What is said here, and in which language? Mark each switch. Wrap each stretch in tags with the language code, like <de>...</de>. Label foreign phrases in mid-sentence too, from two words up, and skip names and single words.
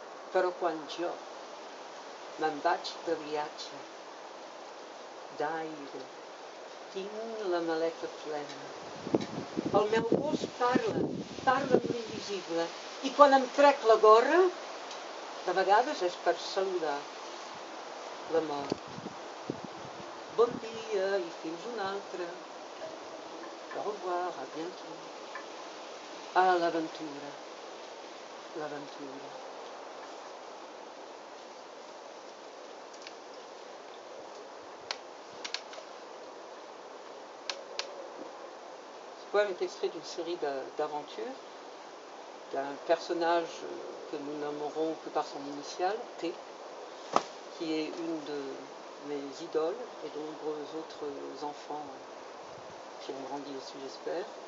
<ca>però quan jo me'n vaig de viatge, d'aire, tinc la maleta plena. El meu gos parla amb l'invisible, i quan em trec la gorra, de vegades és per saludar la mort. Bon dia i fins un altre.</ca> <fr>Au revoir, à bientôt.</fr> <ca>Ah, l'aventura, l'aventura.</ca> <fr>Ce poème est extrait d'une série d'aventures d'un personnage que nous nommerons que par son initiale, T, qui est une de mes idoles et de nombreux autres enfants qui ont grandi dessus, j'espère.</fr>